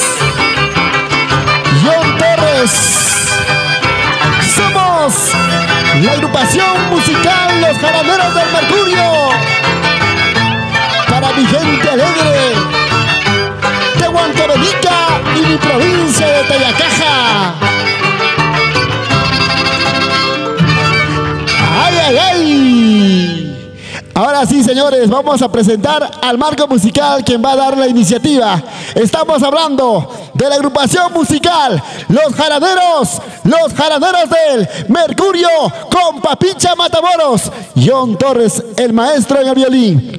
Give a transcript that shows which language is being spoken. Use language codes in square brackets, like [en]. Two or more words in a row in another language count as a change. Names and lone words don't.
[es] John Torres. Somos la agrupación musical Los Jaraneros del Mercurio. Para mi gente alegre de Huancavelica y mi provincia de Tayacaja. ¡Ay, ay, ay! Ahora sí, señores, vamos a presentar al marco musical quien va a dar la iniciativa. Estamos hablando de la agrupación musical Los Jaraneros del Mercurio con Papicha Matamoros. John Torres, el maestro en el violín.